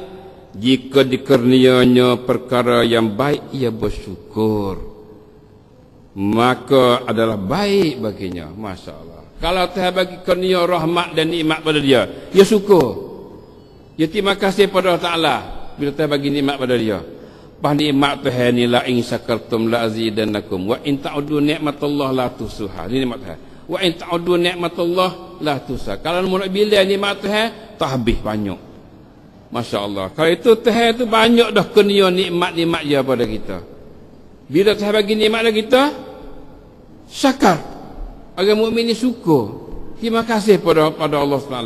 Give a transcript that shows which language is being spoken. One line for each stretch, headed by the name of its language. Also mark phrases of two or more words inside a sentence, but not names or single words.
Malay: Jika dikurnianya perkara yang baik, ia bersyukur, maka adalah baik baginya.
Arabic: ما شاء الله.
Malay: Kalau Tuhan bagi kurnia rahmat dan nikmat pada dia, dia syukur, dia terima kasih pada Allah Ta'ala bila Tuhan bagi nikmat pada dia. Bah nikmat Tuhan ni,
Arabic: لئن شكرتم لأزيدنكم وإن تعدوا نعمة الله لا تحصوها.
Malay: Ini nikmat Tuhan.
Arabic: وإن تعدوا نعمة الله لا تحصوها.
Malay: Kalau nak bila nikmat Tuhan tak habis banyak.
Arabic: ما شاء الله.
Malay: Kalau itu Tuhan itu banyak dah kurnia nikmat-nikmat dia pada kita. Bila Tuhan bagi nikmat pada kita, syakar. Orang mukmin ni syukur, terima kasih pada Allah SWT.